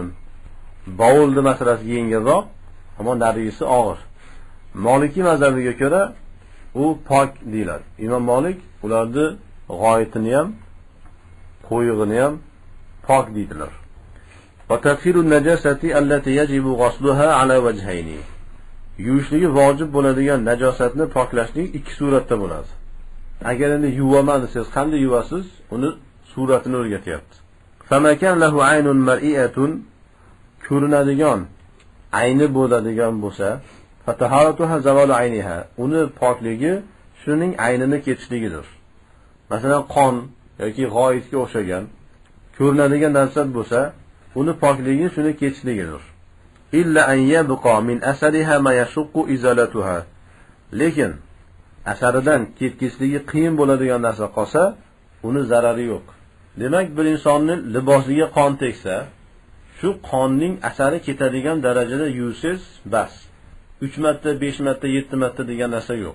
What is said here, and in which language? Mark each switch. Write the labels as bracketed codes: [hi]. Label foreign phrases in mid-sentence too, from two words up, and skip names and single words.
[uz] Bovulni masalasi yengilroq, ammo narigisi og'ir. Maliki mazhabiga ko'ra u pok deyiladi. Imom Malik ularni g'oyitini ham, qo'yig'ini ham pok deydilar. [ar] وتطهير النجاسة التي يجب غسلها على وجهين. [uz] Yuvishligi vojib bo'ladigan najosatni poklashning ikki suratda bo'ladi. Agar endi yuvaman desangiz, qanday yuvasiz? Uni suratini o'rgatyapti. [ar] فما كان له عين مرئية, [uz] ko'rinadigan, ayni bo'ladigan bo'lsa, [ar] فطهارتها زوال عينها, [uz] uni pokligi shuning aynini ketishligidir. Masalan, qon yoki g'oyitga o'xshagan ko'rinadigan narsa bo'lsa, uni pokligi shuni ketishligidir. [ar] إلا أن يبقى من أثرها ما يشق إزالتها. [uz] Lekin asaridan ketkizligi qiyin bo'ladigan narsa qolsa, uni zarari yo'q. Demak, bir insonning libosiga qon tegsa, shu qonning asari ketadigan darajada yuvsiz bas. 3 marta, 5 marta, 7 marta degan narsa yo'q.